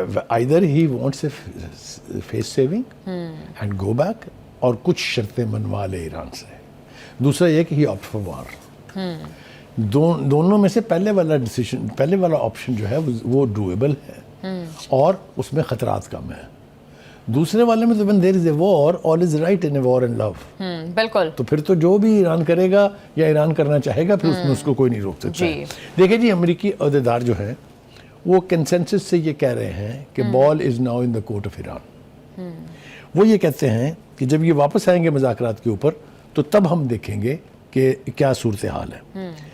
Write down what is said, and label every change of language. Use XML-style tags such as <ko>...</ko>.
<en>either he wants a face saving and go back</en> <ur>اور کچھ شرطیں منوا لے ایران سے. دوسرا یہ کہ</ur> <en>he opt for war.</en> <ur>دونوں میں سے پہلے والا آپشن جو ہے وہ ڈویبل ہے اور اس میں خطرات کم ہیں. دوسرے والے میں تو</ur> <en>when there is a war, all is right in a war and love.</en> <ur>بالکل. تو پھر تو جو بھی ایران کرے گا یا ایران کرنا چاہے گا پھر اس میں اس کو کوئی نہیں روک سکتا. دیکھیں جی, امریکی عہدیدار جو ہیں وہ کنسنسس سے یہ کہہ رہے ہیں کہ</ur> <en>Ball is now in the court of Iran.</en> <ur>وہ یہ کہتے ہیں کہ جب یہ واپس آئیں گے مذاکرات کے اوپر تو تب ہم دیکھیں گے کہ کیا صورتحال ہے.</ur>